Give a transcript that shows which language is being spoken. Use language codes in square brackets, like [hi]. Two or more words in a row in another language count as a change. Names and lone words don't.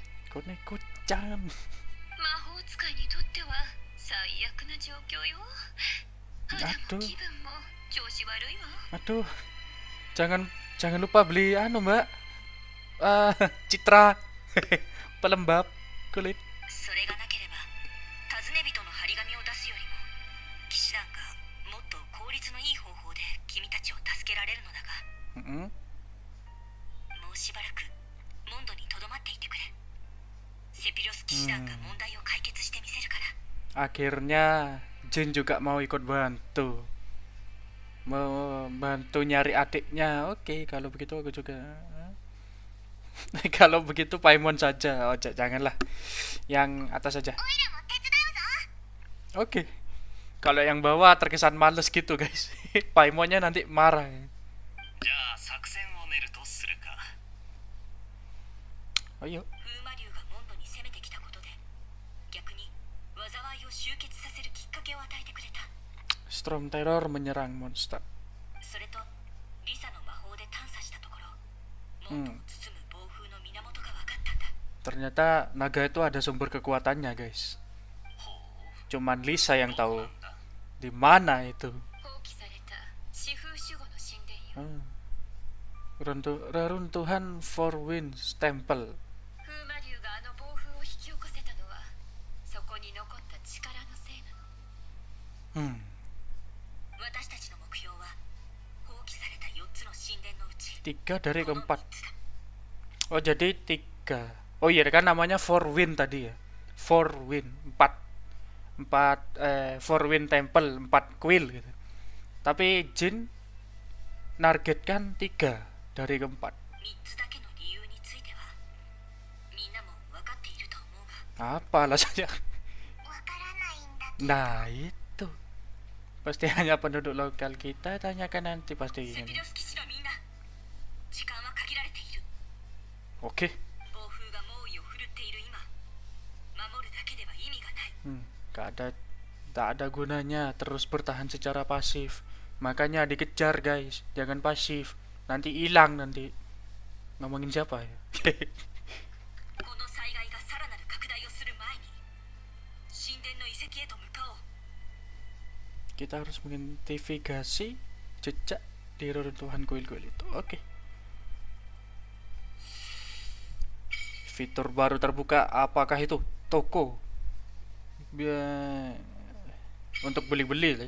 [ja] Koneko-chan. 魔法使いにとっては最悪な状況よ。肌も気分も調子悪いわ。 [id] Aduh, jangan lupa beli Mbak. Citra pelembab kulit. [ja] それがなければ尋ね人の張り紙を出すよりも騎士団がもっと効率のいい方法で君たちを助けられるのだが、 Mm-mm. もうしばらくモンドにとどまっていてくれ。セピロス騎士団が問題を解決してみせるから。 [id] Akhirnya Jin juga mau ikut bantu, mau bantu nyari adiknya. Oke, kalau begitu aku juga. Kalau begitu Paimon saja. Oh, janganlah. Yang atas saja. Oke. Kalau yang bawah terkesan males gitu, guys. Paimonnya nanti marah. [ja] じゃあ作戦を練るとするか。 [id] Oh, yuk. [ja] 風魔竜がモンドに攻めてきたことで逆に災いを集結させるきっかけを与えてくれた。 [id] Storm Terror menyerang monster. [ja] それとリサの魔法で探査したところモンドを包む暴風の源が分かったんだ。 [id] Ternyata naga itu ada sumber kekuatannya, guys. Cuman Lisa yang tahu di mana itu. [ja] 放棄された四風守護の神殿よ。 [id] Reruntuhan Four Winds Temple. [ja] 風魔竜があの暴風を引き起こせたのはそこに残った力のせいなの。私たちの目標は放棄された4つの神殿のうち [id] 3 dari [ja] この [id] keempat. [ja] 3つだ。 [id] Oh, jadi 3. Oh iya kan namanya Four Wind tadi ya. Four Wind 4 Four Wind Temple 4 kuil gitu. Tapi Jin nargetkan 3 dari keempat. [ja] 3 つだけの理由についてはみんなも分かっていると思うが。 [id] Apa alasannya? [ja] 分からないんだけど。 [id] Nah itu pasti hanya penduduk lokal kita. Tanyakan nanti pasti [ja] セピ [id] ini. [ja] ロス騎士のみんな時間は限られている。 [id] Oke. [ja] 暴風が猛威を振るっている今守るだけでは意味がない。 [id] Tak ada gunanya terus bertahan secara pasif. Makanya dikejar, guys. Jangan pasif. Nanti hilang nanti. Ngomongin siapa ya? [ja] この災害がさらなる拡大をする前に神殿の遺跡へと向かおう。 [id] Kita harus mengidentifikasi jejak di reruntuhan kuil-kuil itu. Oke. Fitur baru terbuka. Apakah itu? Toko. Untuk beli-beli, guys.